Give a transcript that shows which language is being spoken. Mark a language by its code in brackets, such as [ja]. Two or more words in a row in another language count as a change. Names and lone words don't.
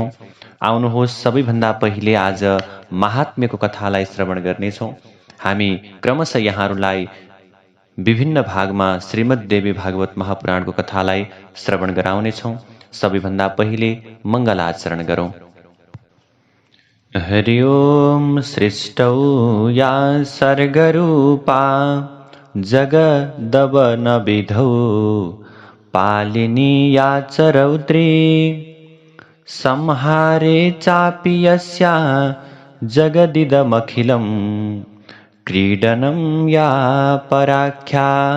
[ne] आउनुहोस्, सबैभन्दा पहिले आज महात्म्यको कथालाई श्रवण गर्नेछौँ। हामी क्रमशः यहाँहरूलाई विभिन्न भागमा श्रीमद् देवी भागवत महापुराणको कथालाई श्रवण गराउनेछौँ। सबैभन्दा पहिले मङ्गलाचरण गरौँ। [sa] हरि ओम सृष्टौ या सर्गरूपा जगदवनविधौ पालिनी या च रौद्री संहारे चापि यस्या जगदिदमखिलं क्रीडनं या पराख्या